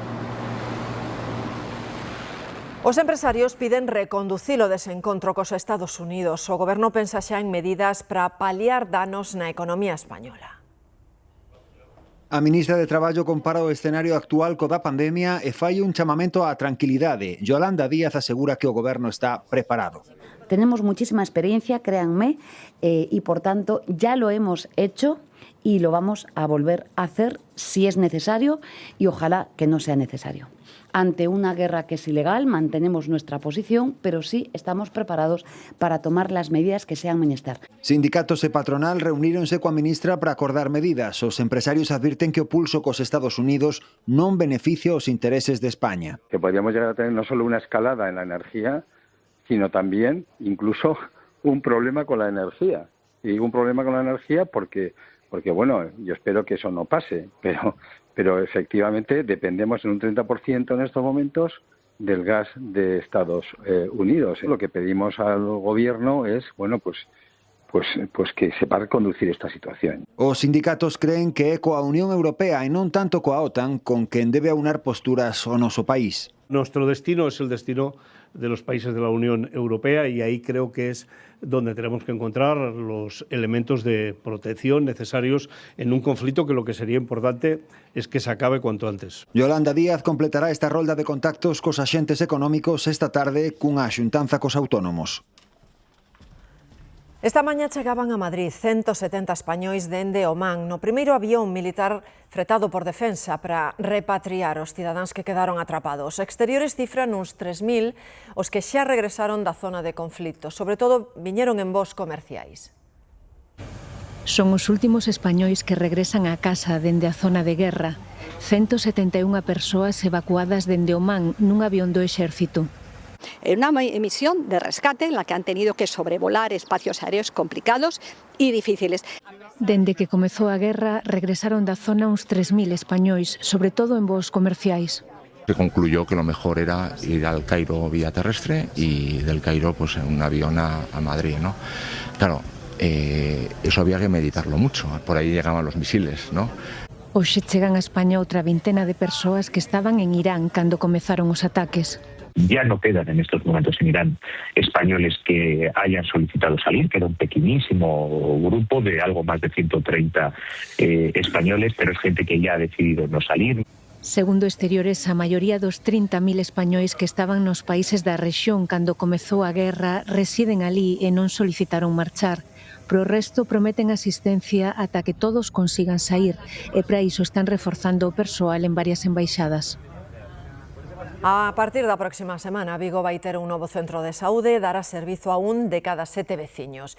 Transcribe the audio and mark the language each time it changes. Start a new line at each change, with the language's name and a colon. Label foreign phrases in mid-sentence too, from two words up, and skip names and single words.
Galician: Os empresarios piden reconducir o desencontro cos Estados Unidos. O goberno pensa xa en medidas para paliar danos na economía española. A ministra de Traballo compara o escenario actual co da pandemia e fai un chamamento á tranquilidade. Yolanda Díaz asegura que o goberno está preparado.
Spanish: Tenemos muchísima experiencia, créanme, y por tanto ya lo hemos hecho y lo vamos a volver a hacer si es necesario y ojalá que no sea necesario. Ante una guerra que es ilegal, mantenemos nuestra posición, pero sí estamos preparados para tomar las medidas que sean menester.
Galician: Sindicatos e patronal reuníronse coa ministra para acordar medidas. Os empresarios advirten que o pulso cos Estados Unidos non beneficia os intereses de España.
Spanish: Que podríamos llegar a tener no solo una escalada en la energía, sino también incluso un problema con la energía. Y digo un problema con la energía porque bueno, yo espero que eso no pase, pero efectivamente dependemos en un 30% en estos momentos del gas de Estados Unidos. Lo que pedimos al gobierno es, bueno, pues que sepa reconducir esta situación.
Galician: Os sindicatos creen que é coa Unión Europea e non tanto coa OTAN con quen debe aunar posturas o noso país.
Spanish: Nuestro destino es el destino de los países de la Unión Europea y ahí creo que es donde tenemos que encontrar los elementos de protección necesarios en un conflicto que lo que sería importante es que se acabe cuanto antes.
Galician: Yolanda Díaz completará esta rolda de contactos cos axentes económicos esta tarde cunha xuntanza cos autónomos. Esta mañá chegaban a Madrid 170 españois dende Omán no primeiro avión militar fretado por Defensa para repatriar os cidadáns que quedaron atrapados. Exteriores cifran uns 3.000 os que xa regresaron da zona de conflito. Sobre todo, viñeron en voos comerciais. Son os últimos españois que regresan a casa dende a zona de guerra. 171 persoas evacuadas dende Omán nun avión do exército.
Spanish: En una misión de rescate en la que han tenido que sobrevolar espacios aéreos complicados y difíciles.
Galician: Dende que comezou a guerra, regresaron da zona uns 3.000 españois, sobre todo en voos comerciais.
Spanish: Se concluyó que lo mejor era ir al Cairo vía terrestre y del Cairo pues en un avión a Madrid, ¿no? Claro, eso había que meditarlo mucho, por ahí llegaban los misiles, ¿no?
Galician: Hoxe chegan a España outra vintena de persoas que estaban en Irán cando comezaron os ataques.
Spanish: Ya no quedan en estos momentos en Irán españoles que hayan solicitado salir, queda un pequeñísimo grupo de algo más de 130 españoles, pero es gente que ya ha decidido no salir.
Galician: Segundo Exteriores, a maioría dos 30.000 españois que estaban nos países da rexión cando comezou a guerra residen alí e non solicitaron marchar. Pro resto prometen asistencia ata que todos consigan sair e para iso están reforzando o persoal en varias embaixadas. A partir da próxima semana, Vigo vai ter un novo centro de saúde e dará servizo a un de cada 7 veciños.